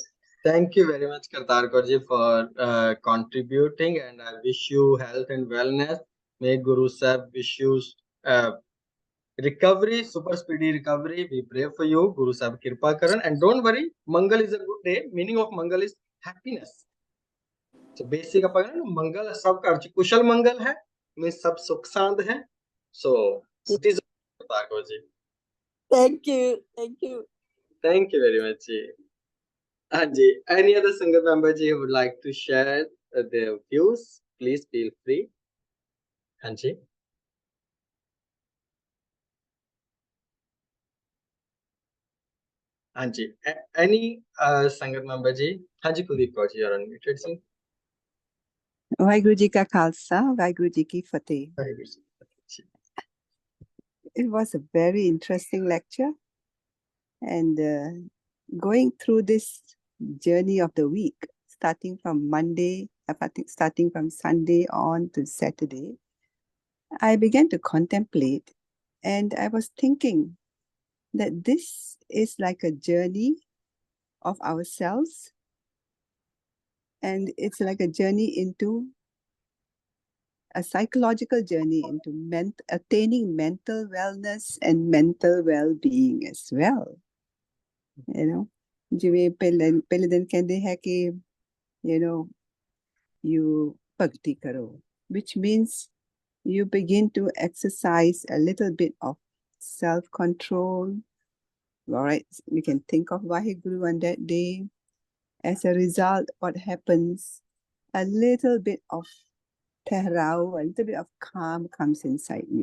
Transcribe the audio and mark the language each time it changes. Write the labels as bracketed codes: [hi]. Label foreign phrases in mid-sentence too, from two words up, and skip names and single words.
[en] Thank you very much, Kartar Kaur for contributing, and I wish you health and wellness. May Guru Sahib wish you recovery, super speedy recovery. We pray for you, [pa] ਗੁਰੂ ਸਾਹਿਬ ਕਿਰਪਾ ਕਰਨ. [en] And don't worry, Mangal is a good day. Meaning of Mangal is happiness. So basic [hi] Mangal सब का अर्थ कुशल मंगल है, means सब सुख सांद है. [en] So it is Kartar Kaur ji. Thank you. Thank you. Thank you very much. Anji, any other Sangat member ji who would like to share their views? Please feel free. Anji. Anji, any Sangat member ji? Anji Kuldeep Kaur ji, you're unmuted, sir. [pa] ਵਾਹਿਗੁਰੂ ਜੀ ਕਾ ਖਾਲਸਾ ਵਾਹਿਗੁਰੂ ਜੀ ਕੀ ਫਤਿਹ. [en] It was a very interesting lecture, and going through this journey of the week, starting from Sunday on to Saturday, I began to contemplate, and I was thinking that this is like a journey of ourselves, and it's like a journey into a psychological journey into attaining mental wellness and mental well-being as well. You know, [pa] ਜਿਵੇਂ ਪਹਿਲੇ ਦਿਨ ਕਹਿੰਦੇ ਹੈ ਕਿ you ਭਗਤੀ ਕਰੋ, [en] which means you begin to exercise a little bit of self-control. All right, we can think of Vaheguru on that day. As a result, what happens? A little bit of tehrao, a little bit of calm comes inside you.